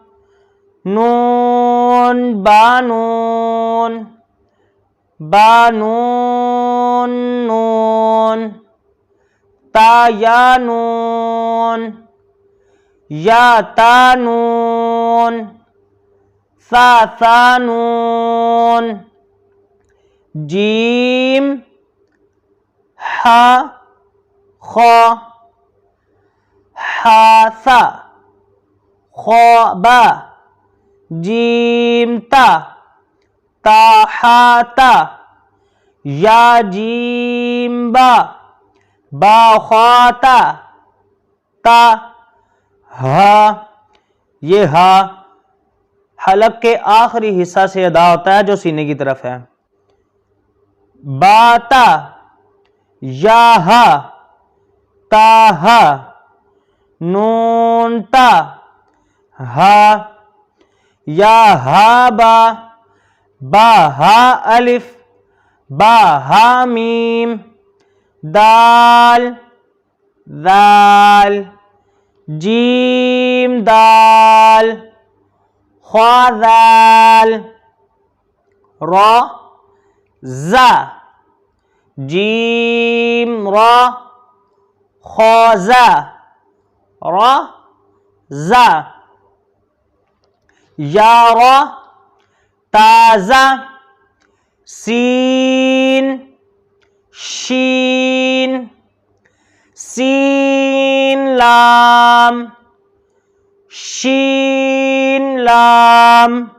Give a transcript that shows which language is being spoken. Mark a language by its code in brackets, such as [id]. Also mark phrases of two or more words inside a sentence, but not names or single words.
[ur] نون، بانون، بانون، نون، تا، یا، نون، یا، تا، نون، ثا، نون، جیم، ہا، خا، ثا، خا، با، جیم، تا، تا، یا، جیم، با، خواتا، تا، ہا، یہ ہا حلق کے آخری حصہ سے ادا ہوتا ہے جو سینے کی طرف ہے. باتا یاہا تاہا نون تا ہا یا ہا با با ہا الف با ہا میم دال ذال جیم دال خا ذال را زا جیم را خا زا را زا یا را تازہ سین شین سین لام شین لام